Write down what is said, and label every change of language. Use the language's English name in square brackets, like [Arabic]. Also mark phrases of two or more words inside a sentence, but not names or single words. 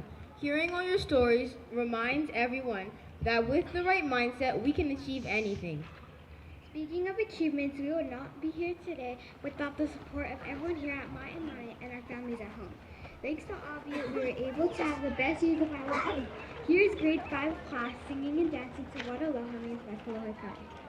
[English] Hearing all your stories reminds everyone that with the right mindset, we can achieve anything. Speaking of achievements, we would not be here today without the support of everyone here at Maʻemaʻe and our families at home. Thanks to all of you, we were able to have the best years of our lives. Here's grade 5 class singing and dancing to What Aloha Means by hoʻomaikaʻi.